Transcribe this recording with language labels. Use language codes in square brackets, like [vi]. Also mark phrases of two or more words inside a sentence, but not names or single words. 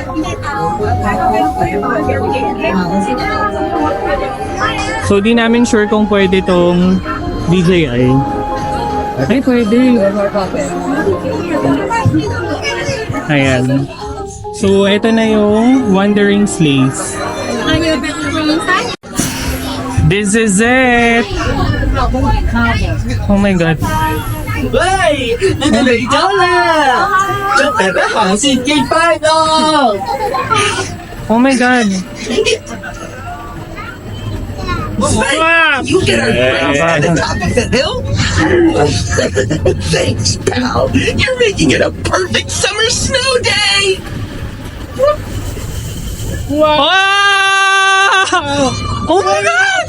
[tl] So, di namin sure kung pwede tong DJI. Ay, pwede. Ayan. So, ito na yung Wandering Sleighs. [en] This is it! Oh my God. [yue] 喂，你哋嚟咗啦！祝爸爸行善節快樂！ [en] Oh my God. Wow! You get our friends at the top of the hill? Thanks, pal. You're making it a perfect summer snow day! Wow! Oh my God!